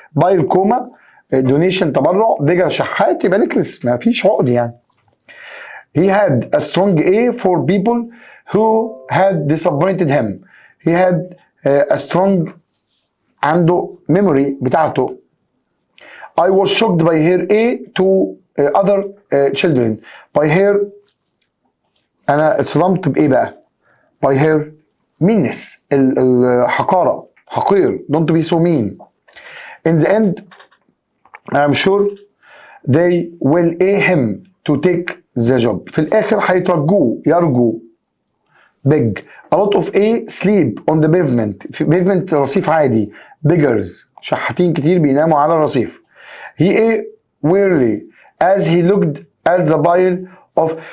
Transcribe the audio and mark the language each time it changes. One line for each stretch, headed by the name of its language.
Arabic: بايل كوما، دونيشن تبرع، بيجر شحات، يبقى نكلس، ما فيش عقد يعني.
English: He had a strong A for people who had disappointed him. He had a strong
Arabic: عنده
English: memory
Arabic: بتاعته.
English: I was shocked by her A to other children. By her
Arabic: أنا اتصدمت بإيه بقى؟
English: By her meanness.
Arabic: الحقارة، حقير.
English: Don't be so mean. In the end I'm sure they will A him to take the job.
Arabic: في الآخر هيترجوه، يرجو. beg.
English: A lot of A sleep on the pavement.
Arabic: في pavement رصيف عادي.
English: beggars
Arabic: شحاتين كتير بيناموا على الرصيف.
English: He A wearily as he looked at the pile of.